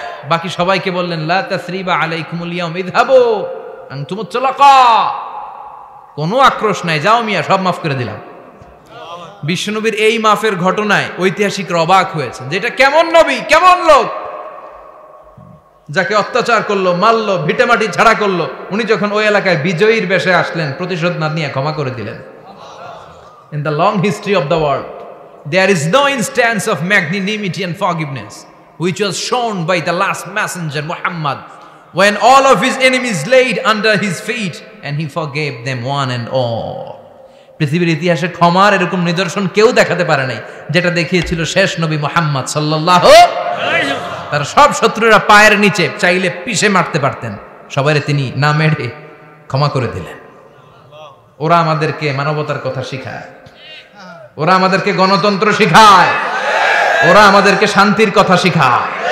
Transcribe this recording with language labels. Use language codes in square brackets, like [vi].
[bn] বাকি সবাইকে বললেন [ar] লা তাসরিবা আলাইকুমুল ইয়াউম ইযহাবু আনতুমুত তুলাকা, [bn] কোনো আক্রোশ নাই, যাও মিয়া, সব মাফ করে দিলাম। বিশ্বনবীর এই মাফের ঘটনায় ঐতিহাসিকরা অবাক হয়েছে, যেটা কেমন নবী, কেমন লোক, যাকে অত্যাচার করলো, মারলো, ভিটেমাটি ছাড়া করলো, উনি যখন ওই এলাকায় বিজয়ীর বেশে আসলেন, প্রতিশোধ না নিয়ে ক্ষমা করে দিলেন। [en] In the long history of the world, there is no instance of magnanimity and forgiveness which was shown by the last messenger Muhammad, when all of his enemies laid under his feet and he forgave them one and all. [bn] পৃথিবীর ইতিহাসে ক্ষমার এরকম নিদর্শন কেউ দেখাতে পারে নাই, যেটা দেখিয়েছিল শেষ নবী মুহাম্মদ সাল্লাল্লাহু আলাইহি ওয়াসাল্লাম। তার সব শত্রুরা পায়ের নিচে চাইলে পিষে মারতে পারতেন, সবাইরে তিনি না মেরে ক্ষমা করে দিলেন। ওরা আমাদেরকে মানবতার কথা শিখায়, ওরা আমাদেরকে গণতন্ত্র শিখায়, ওরা আমাদেরকে শান্তির কথা শিখায়।